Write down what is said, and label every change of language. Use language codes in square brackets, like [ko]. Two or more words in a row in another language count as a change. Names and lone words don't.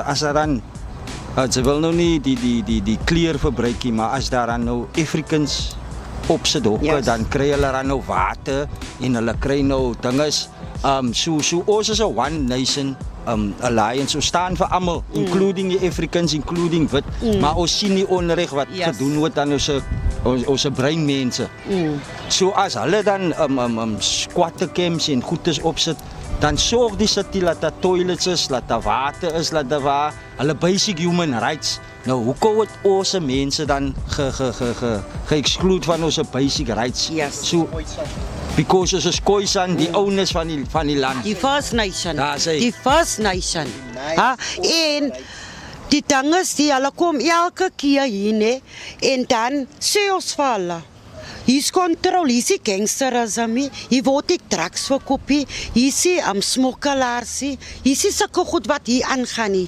[af] As daar dan, ze wil nou nie die kleur verbruik nie, maar as daar dan nou Africans op sit hokke, dan kry hulle dan nou water en hulle kry nou dinges. So ons is 'n One Nation Alliance, ons staan vir almal, including die Africans, including wit, maar ons sien die onreg wat gedoen word aan ons breinmense. So as hulle dan [en] squatter camps [af] en goedes opsit, dan sorg die city dat daar toilets is, dat daar water is, dat daar waar hulle [en] basic human rights. [af] Nou, hoekom word ons mense dan ge-exclude van ons [en] basic rights? So, because [af] ons is Khoisan, die owners van die land. Die [en] First Nation. [af] Die [en] First Nation. [af] En die ding is, hulle kom elke keer hier, ne? En dan sê ons vir hulle, hier is control, hier is die gangsterisme, hier word die drugs verkoop, hier is die smokkelaars, hier is die sulke goed wat hier aangaan nie.